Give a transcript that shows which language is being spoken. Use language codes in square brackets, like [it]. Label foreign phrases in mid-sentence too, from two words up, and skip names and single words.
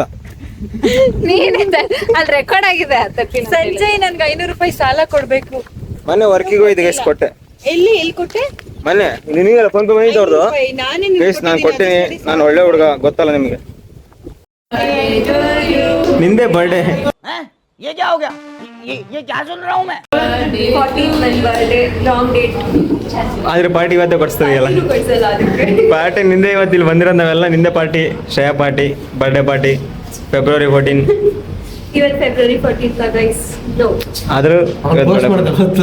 [kn] ನೀನಿದೆ ಅಲ್ಲಿ ರೆಕಾರ್ಡ್ ಆಗಿದೆ. ಸಂಜಯ್ ನನ್ಗೆ 500 ರೂಪಾಯಿ ಸಾಲ ಕೊಡ್ಬೇಕು. ಮೊನ್ನೆ ವರ್ಕಿಗೆ ಹೋಯ್ತು ಗೈಸ್, ಕೊಟ್ಟೆ. ಎಲ್ಲಿ ಕೊಟ್ಟೆ? ಮೊನ್ನೆ ನಿನಗೆಲ್ಲ ಫೋನ್ ಪೇ ಬಂದಿತ್ತು ಅವ್ರದ್ದು ನಾನೇ ಗೈಸ್. ನಾನು ಕೊಟ್ಟಿನಿ, ನಾನು ಒಳ್ಳೆ ಹುಡುಗ, ಗೊತ್ತಲ್ಲ ನಿಮಗೆ. ನಿಂದೆ ಬರ್ಡೇ. [hi] ये क्या हो गया? ये क्या सुन रहा हूँ मैं? [kn] 14 ನನ್ನ ಬರ್ಡೇ, [en] long date. [kn] ಆದ್ರೆ ಪಾರ್ಟಿ ಇವತ್ತೇ ಕೊಡಿಸ್ತೀಯಲ್ಲ. ಪಾರ್ಟಿ ನಿಂದೆ ಇವತ್ತು ಇಲ್ಲಿ ಬಂದಿರೋದು ನಾವೆಲ್ಲ. ನಿಂದೆ ಪಾರ್ಟಿ, ಶ್ರೇಯಾ ಪಾರ್ಟಿ, [en] birthday party [kn] February 14. ಇವತ್ತು February 14th ಗೈಸ್. ನೋ ಆದ್ರೂ ಪೋಸ್ಟ್ ಮಾಡ್ತಾ